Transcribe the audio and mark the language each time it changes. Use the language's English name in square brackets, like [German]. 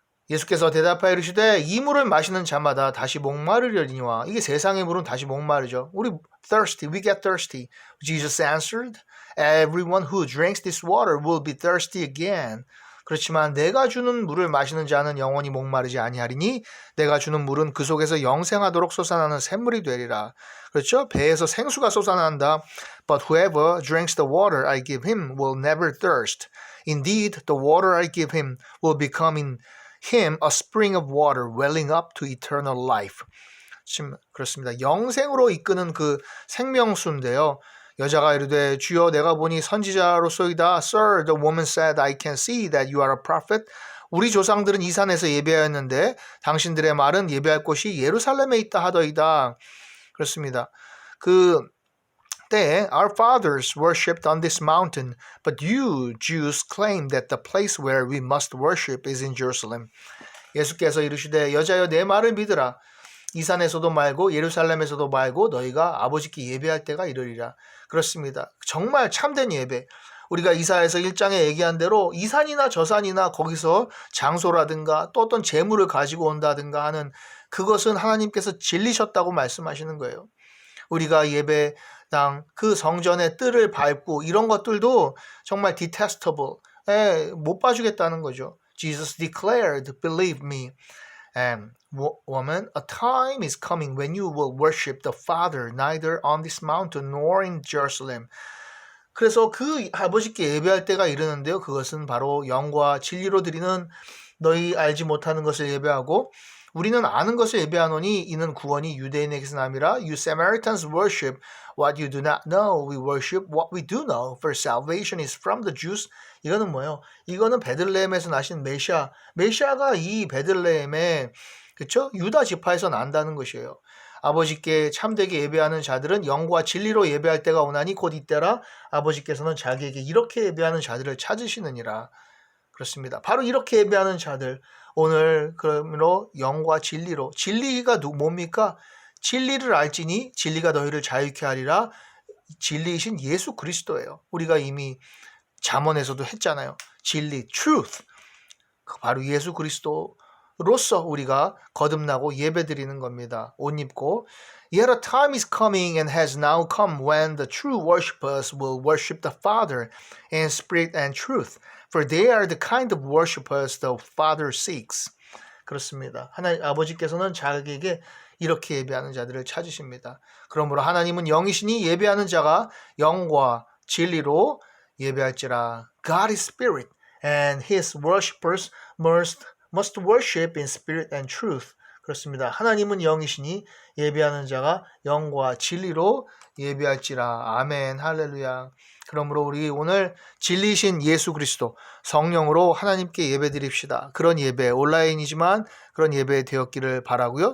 [Korean] 예수께서 대답하여 이르시되 이 물을 마시는 자마다 다시 목마르려니와 이게 세상의 물은 다시 목마르죠. 우리 [English] we get thirsty. Jesus answered, everyone who drinks this water will be thirsty again. [Korean] 그렇지만 내가 주는 물을 마시는 자는 영원히 목마르지 아니하리니 내가 주는 물은 그 속에서 영생하도록 솟아나는 샘물이 되리라. 그렇죠? 배에서 생수가 솟아난다. [English] But whoever drinks the water I give him will never thirst. Indeed, the water I give him will become in him a spring of water welling up to eternal life. [Korean] 그렇습니다. 영생으로 이끄는 그 생명수인데요. 여자가 이르되 주여 내가 보니 선지자로소이다. [English] Sir, the woman said, I can see that you are a prophet. [Korean] 우리 조상들은 이 산에서 예배하였는데 당신들의 말은 예배할 곳이 예루살렘에 있다 하더이다. 그렇습니다. 그 때에 [English] our fathers worshipped on this mountain, but you Jews claim that the place where we must worship is in Jerusalem. [Korean] 예수께서 이르시되 여자여 내 말을 믿으라. 이 산에서도 말고 예루살렘에서도 말고 너희가 아버지께 예배할 때가 이르리라. 그렇습니다. 정말 참된 예배. 우리가 이사야서 1장에 얘기한 대로 이 산이나 저 산이나 거기서 장소라든가 또 어떤 재물을 가지고 온다든가 하는 그것은 하나님께서 질리셨다고 말씀하시는 거예요. 우리가 예배당 그 성전의 뜰을 밟고 이런 것들도 정말 detestable, 못 봐주겠다는 거죠. [English] Jesus declared, believe me. Woman, a time is coming when you will worship the Father neither on this mountain nor in Jerusalem. [Korean] 그래서 그 아버지께 예배할 때가 이르는데요. 그것은 바로 영과 진리로 드리는 너희 알지 못하는 것을 예배하고 우리는 아는 것을 예배하노니 이는 구원이 유대인에게서 남이라. [English] You Samaritans worship what you do not know. We worship what we do know. For salvation is from the Jews. [Korean] 이거는 뭐예요? 이거는 베들레헴에서 나신 메시아. 메시아가 이 베들레헴에 그렇죠? 유다 지파에서 난다는 것이에요. 아버지께 참되게 예배하는 자들은 영과 진리로 예배할 때가 오나니 곧 이때라. 아버지께서는 자기에게 이렇게 예배하는 자들을 찾으시느니라. 그렇습니다. 바로 이렇게 예배하는 자들. 오늘 그러므로 영과 진리로. 진리가 뭡니까? 진리를 알지니 진리가 너희를 자유케 하리라. 진리이신 예수 그리스도예요. 우리가 이미 잠언에서도 했잖아요. 진리, truth. 바로 예수 그리스도로서 우리가 거듭나고 예배드리는 겁니다. 옷 입고. [English] Yet a time is coming and has now come when the true worshippers will worship the Father in spirit and truth. For they are the kind of worshippers the Father seeks. [Korean] 그렇습니다. 하나님 아버지께서는 자기에게 이렇게 예배하는 자들을 찾으십니다. 그러므로 하나님은 영이시니 예배하는 자가 영과 진리로 예배할지라. [English] God is spirit, and his worshippers must worship in spirit and truth. [Korean] 그렇습니다. 하나님은 영이시니 예배하는 자가 영과 진리로 예배할지라. 아멘. 할렐루야. 그러므로 우리 오늘 진리신 예수 그리스도 성령으로 하나님께 예배드립시다. 그런 예배, 온라인이지만 그런 예배 되었기를 바라고요.